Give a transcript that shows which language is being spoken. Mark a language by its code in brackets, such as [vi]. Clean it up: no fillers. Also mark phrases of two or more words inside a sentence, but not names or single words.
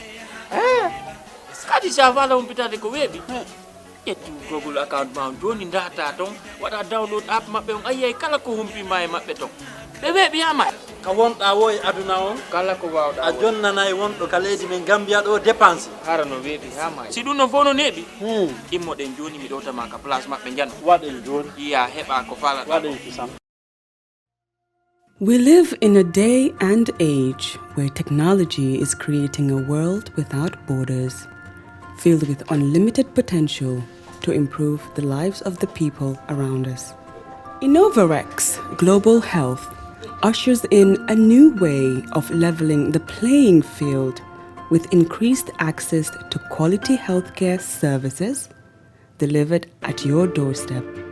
[ff] kadi sa wala umpitade ko weebi ettu Google account ma joni data ton wada [en] download app [ff] mabbe on ayay kala ko humpi may mabbe ton be weebi ama ka wonda woy aduna on kala ko wawda a jonnanay wondo ka leydi men Gambia do dépense harano weebi ha may si dum no fono nebi immo den joni mi dota ma ka place mabbe jano waden joni iya heba ko fala waden kisam. [en] We live in a day and age where technology is creating a world without borders, filled with unlimited potential to improve the lives of the people around us. Innovarex Global Health ushers in a new way of leveling the playing field with increased access to quality healthcare services delivered at your doorstep.